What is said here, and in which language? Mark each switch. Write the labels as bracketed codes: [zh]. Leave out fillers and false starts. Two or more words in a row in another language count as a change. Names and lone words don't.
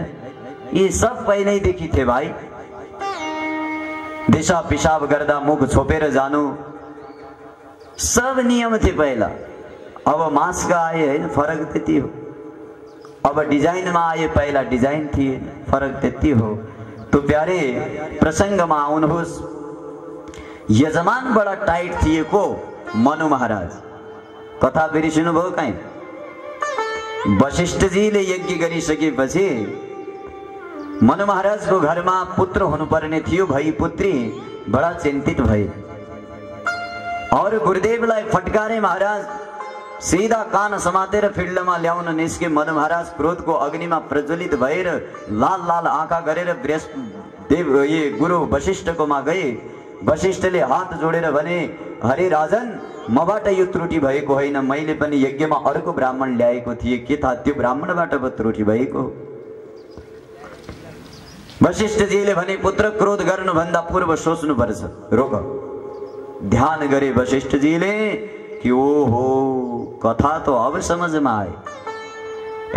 [ne] यी सब पहिल्यैदेखि थिए भाइ। दिशा पिसाब गर्दा मुख छोपेर जानु, सब नियम थिए पहिला। अब मास्क आए हैन, फरक त्यति हो। अब डिजाइनमा आए, पहिला डिजाइन थिए, फरक त्यति हो। [hi] तो प्यारे [ne] प्रसंगमा आउनुहोस्। यजमान बडा टाइट थिए को? मनु महाराज। कथा बिर्सिनु भयो कहीँ? वशिष्ठजीले यज्ञ गरिसकेपछि मनु महाराजको घरमा पुत्र हुनुपर्ने थियो, भई पुत्री बडा चिन्तित भए। और गुरुदेवलाई फटकारे महाराज, सीधा कान समातेर फिल्डमा ल्याउन निस्के। मनु महाराज क्रोधको अग्निमा प्रज्वलित भएर लाल लाल आँखा गरेर देव ये गुरु वशिष्ठकोमा गए। वशिष्ठले हात जोडेर भने, हरे राजन, मबाट यो त्रुटि भएको होइन, मैले पनि यज्ञमा अर्को ब्राह्मण ल्याएको थिएँ, के थाहा त्यो ब्राह्मणबाट त्रुटि भएको? वशिष्ठजीले भने, पुत्र क्रोध गर्नुभन्दा पूर्व सोच्नुपर्छ, रोक। ध्यान गरे वशिष्ठजीले कि ओहो, कथा तो अब समझमा आए।